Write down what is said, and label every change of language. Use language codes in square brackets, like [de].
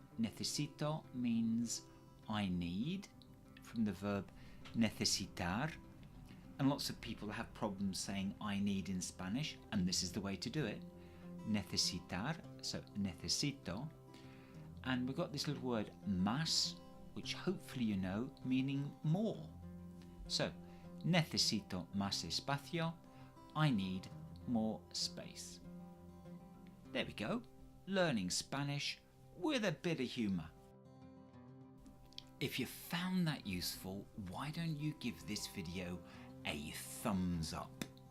[en] Necesito means I need, from the verb necesitar. And lots of people have problems saying I need in Spanish, and this is the way to do it. Necesitar, so necesito. And we've got this little word más, which hopefully you know, meaning more. [es] So, necesito más espacio. [en] I need more space. There we go. Learning Spanish with a bit of humour. If you found that useful, why don't you give this video a thumbs up?